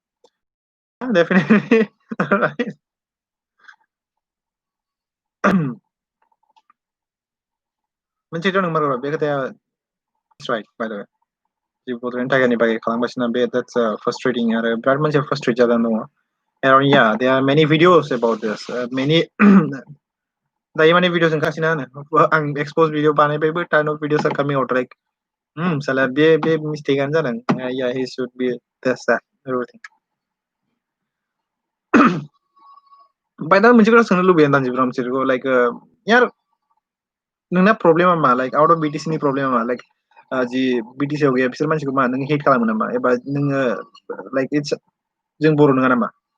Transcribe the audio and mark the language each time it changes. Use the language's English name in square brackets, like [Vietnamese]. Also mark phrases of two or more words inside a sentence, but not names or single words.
[English] Yeah, definitely. Right. [Bodo] मोनसे थ' नंमारगौ बे खोथाया [English] right, by the way. [Bodo] जि बड'लेण्ड टाइगारनि बागै खालामगासिनो बे [English] that's frustrating [Bodo] आरो बिराद मानसिया frustrate जानानै दङ [English] and yeah there are many videos about this many [Bodo] दायो माने भिडिअ ओंखारगासिनो आं एक्सप'ज भिडिअ बानायबायबो [English] tons of videos are coming out like [Bodo] साला बे मिस्टेकआनो जादों [English] yeah he should be this that everything [Bodo] ओमफ्राय दा मोनसे खोथा सोंनो लुबैयो दानजिब्रा मोनसेखौ लाइक यार नोंना प्रब्लेमा मा लाइक [English] out of [Bodo] BTC नि प्रब्लेमा मा लाइक जि BTC आव गैया बिसोर मानसिखौ मा नों हेट खालामो नामा एबा नोङो [English] like it's [Bodo] जों बर' नङा नामा